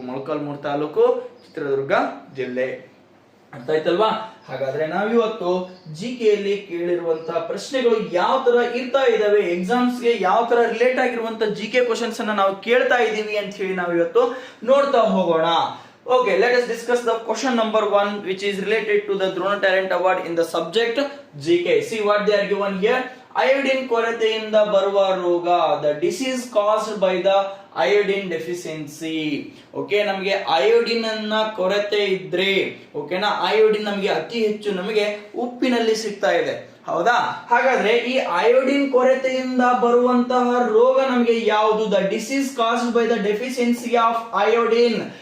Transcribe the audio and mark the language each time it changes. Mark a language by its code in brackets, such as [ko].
[kn] ಮೊಳಕಾಲ್ಮೂರು ತಾಲೂಕು, ಚಿತ್ರದುರ್ಗ ಜಿಲ್ಲೆ. ಅರ್ಥ ಆಯ್ತಲ್ವಾ? ಹಾಗಾದ್ರೆ ನಾವಿವತ್ತು GK ಯಲ್ಲಿ ಕೇಳಿರುವಂತಹ ಪ್ರಶ್ನೆಗಳು ಯಾವ ತರ ಇರ್ತಾ ಇದಾವೆ, ಎಕ್ಸಾಮ್ಸ್ ಗೆ ಯಾವ ತರ ರಿಲೇಟ್ ಆಗಿರುವಂತ GK ಕ್ವಶನ್ಸ್ ಅನ್ನ ನಾವು ಕೇಳ್ತಾ ಇದೀವಿ ಅಂತ ಹೇಳಿ ನಾವಿವತ್ತು ನೋಡ್ತಾ ಹೋಗೋಣ. [en] Okay, let us discuss the question number 1 which is related to the Drona Talent Award in the subject GK. See what they are given here. Iodine [kn] ಕೊರತೆಯಿಂದ ಬರುವ ರೋಗ, [en] the disease caused by the iodine deficiency. [kn] Okay, ನಮಗೆ iodine ಅನ್ನ ಕೊರತೆ ಇದ್ರೆ, ಓಕೆನಾ, iodine ನಮಗೆ ಅತಿ ಹೆಚ್ಚು ನಮಗೆ ಉಪ್ಪಿನಲ್ಲಿ ಸಿಗ್ತಾ ಇದೆ, ಹೌದಾ? ಹಾಗಾದ್ರೆ ಈ ಅಯೋಡಿನ್ ಕೊರತೆಯಿಂದ ಬರುವಂತಹ ರೋಗ ನಮಗೆ ಯಾವುದು? [en] The disease caused by the deficiency of iodine.